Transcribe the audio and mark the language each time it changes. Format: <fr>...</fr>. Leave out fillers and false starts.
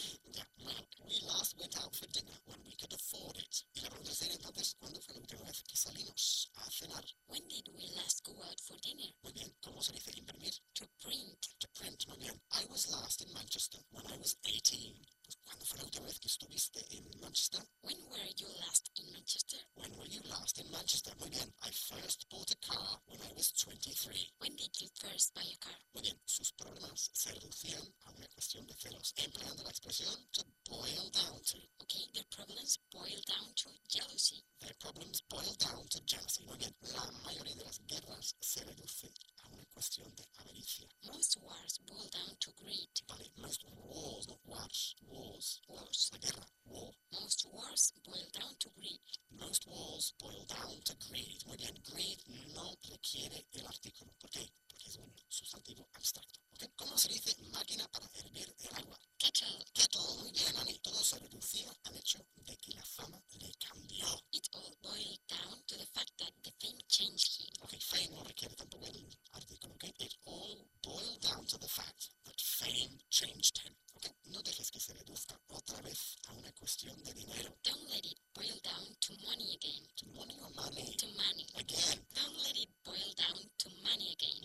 <en>Yeah, well, we last went out for dinner when we could afford it.</en> <es>Y la pregunta sería entonces, ¿cuándo fue la última vez que salimos a cenar?</es> <en>When did we last go out for dinner?</en> <es>Muy bien, ¿cómo se dice imprimir?</es> <en>To print. To print,</en> <es>muy bien.</es> <en>I was last in Manchester when I was 18.</en> <es>Pues, ¿cuándo fue la última vez que estuviste en Manchester?</es> <en>When were you last in Manchester? When were you last in Manchester?</en> <es>Muy bien,</es> <en>I first bought a car when I was 23. When did you first buy a car?</en> <es>Muy bien, sus problemas se reducían a una cuestión de celos, empleando la expresión to boil down to.</es> <en>Okay, their problems boil down to jealousy. Their problems boil down to jealousy.</en> <es>Muy bien, la mayoría de las guerras se reduce a una cuestión de avaricia.</es> <en>Most wars boil down to greed. Vale, most wars, not wars, wars, wars,</en> <es>la guerra, war.</es> <en>Most wars boil down to greed. Most wars boil down to greed.</en> <es>Muy bien, greed no requiere el artículo. ¿Por qué? Porque es un sustantivo abstracto. ¿Okay? ¿Cómo se dice máquina para hervir el agua?</es> <en>Kettle.</en> <es>Kettle, muy bien, a mí. Todo se reducía al hecho de que la fama le cambió.</es> <en>It all boiled down to the fact that the fame changed him.</en> <es>Okay, fame no requiere tampoco el artículo, ¿ok?</es> <en>It all boiled down to the fact that fame changed him.</en> <es>Okay, no dejes que se reduzca otra vez a una cuestión de dinero.</es> <en>Don't let it boil down to money again. To money or money? To money. Again. Don't let it boil down to money again.</en>